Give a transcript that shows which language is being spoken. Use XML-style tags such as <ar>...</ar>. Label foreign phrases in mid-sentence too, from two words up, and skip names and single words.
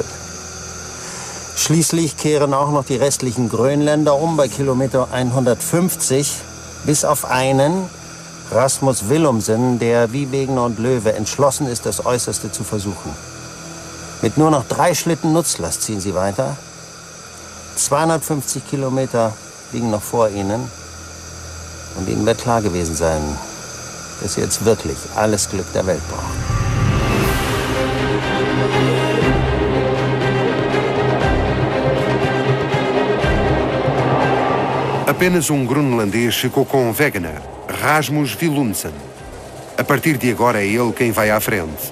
<de>Schließlich kehren auch noch die restlichen Grönländer um bei Kilometer 150, bis auf einen, Rasmus Willumsen, der wie Wegener und Löwe entschlossen ist, das Äußerste zu versuchen. Mit nur noch 3 Schlitten Nutzlast ziehen sie weiter. 250 Kilometer liegen noch vor ihnen. Und ihnen wird klar gewesen sein, dass sie jetzt wirklich alles Glück der Welt brauchen.</de> <pt>Apenas groenlandês ficou com Wegener, Rasmus Willumsen. A partir de agora é ele quem vai à frente.</pt>